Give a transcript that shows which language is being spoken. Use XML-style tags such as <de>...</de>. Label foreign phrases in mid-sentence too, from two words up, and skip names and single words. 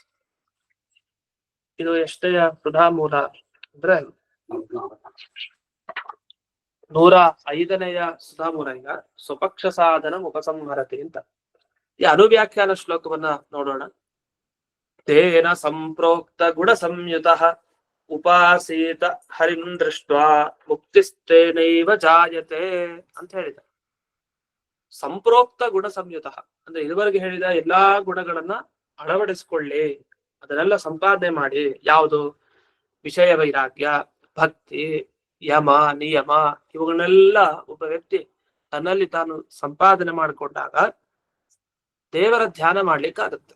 <kn>ಇದು ಎಷ್ಟೇ ಸುಧಾಮೂಲ ಅಂದ್ರೆ 105ನೆಯ ಸುಧಾಮೂಲ. ಈಗ</kn> <sa>ಸ್ವಪಕ್ಷ ಸಾಧನ ಉಪಸಂಹರತಿ</sa> <kn>ಅಂತ ಈ ಅನುವ್ಯಾಖ್ಯಾನ ಶ್ಲೋಕವನ್ನ ನೋಡೋಣ.</kn> <sa>ತೇನ ಸಂಪ್ರೋಕ್ತ ಗುಣ ಸಂಯುತ ಉಪಾಸೀತ ಹರಿಂ ದೃಷ್ಟ್ವಾ ಮುಕ್ತಿಸ್ತೇನೈವ ಜಾಯತೆ</sa> <kn>ಅಂತ ಹೇಳಿದ.</kn> <sa>ಸಂಪ್ರೋಕ್ತ ಗುಣ ಸಂಯುತ</sa> <kn>ಅಂದ್ರೆ ಇದುವರೆಗೆ ಹೇಳಿದ ಎಲ್ಲಾ ಗುಣಗಳನ್ನ ಅಳವಡಿಸಿಕೊಳ್ಳಿ, ಅದನ್ನೆಲ್ಲ ಸಂಪಾದನೆ ಮಾಡಿ. ಯಾವುದು? ವಿಷಯ ವೈರಾಗ್ಯ, ಭಕ್ತಿ, ಯಮ, ನಿಯಮ, ಇವುಗಳನ್ನೆಲ್ಲ ಒಬ್ಬ ವ್ಯಕ್ತಿ ತನ್ನಲ್ಲಿ ತಾನು ಸಂಪಾದನೆ ಮಾಡಿಕೊಂಡಾಗ ದೇವರ ಧ್ಯಾನ ಮಾಡ್ಲಿಕ್ಕಾಗತ್ತೆ.</kn>